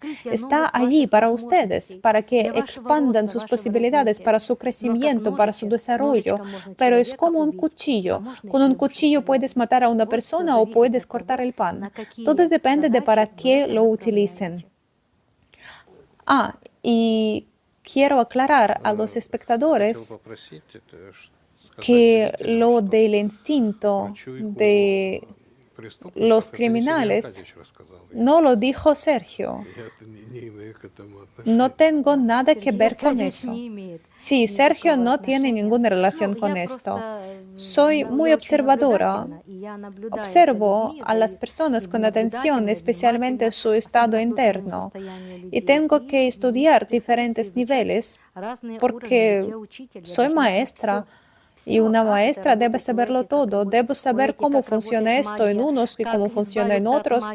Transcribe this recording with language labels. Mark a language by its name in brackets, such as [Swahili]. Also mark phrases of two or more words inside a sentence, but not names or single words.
[Spanish] Está allí para ustedes, para que expandan sus posibilidades, para su crecimiento, para su desarrollo. Pero es como un cuchillo. Con un cuchillo puedes matar a una persona o puedes cortar el pan. Todo depende de para qué lo utilicen. Y quiero aclarar a los espectadores [Russian] Хотел попросить это, [Spanish] que [Russian] сказать [Spanish] lo [Russian] зрителям, [Spanish] del [Russian] что [Spanish] instinto [Russian] чуйку [Spanish] de [Russian] преступников [Spanish] los [Russian] это не Сергей [Spanish] criminales [Russian] Аркадьевич рассказал. [Spanish] no lo dijo Sergio. [Russian] Я-то не имею к этому [Spanish] No [Russian] отношения. [Spanish] tengo nada que [Russian] Сергей [Spanish] ver con [Russian] Аркадьевич [Spanish] eso. [Russian] не имеет [Spanish] Sí, Sergio [Russian] никакого [Spanish] no tiene [Russian] отношения. [Spanish] ninguna relación [Russian] Ну, [Spanish] con [Russian] я [Spanish] esto. [Russian] просто, [Spanish] Soy [Russian] я [Spanish] muy [Russian] очень [Spanish] observadora. [Russian] наблюдательна, и я наблюдаю за [Spanish] Observo [Russian] людьми, [Spanish] a las personas con atención, especialmente su estado interno, y tengo que estudiar diferentes niveles porque soy maestra. Y una maestra debe saberlo todo. Debo saber cómo funciona esto en unos y cómo funciona en otros.